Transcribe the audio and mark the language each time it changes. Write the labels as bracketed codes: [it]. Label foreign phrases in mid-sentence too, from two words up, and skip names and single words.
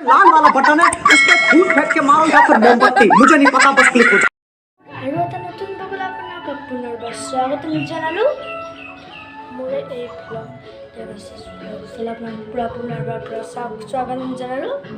[hi] लाल वाला बटन है उस पर फूट फेंक के मारो या फिर मोमबत्ती, मुझे नहीं पता, बस क्लिक हो जाए। [as] আৰু এটা নতুন বগলা আপোনাক পুনৰবাৰ স্বাগতম জনালোঁ মোৰ এই ব্লগ আপোনাক পুনৰবাৰ স্বাগতম জনালোঁ।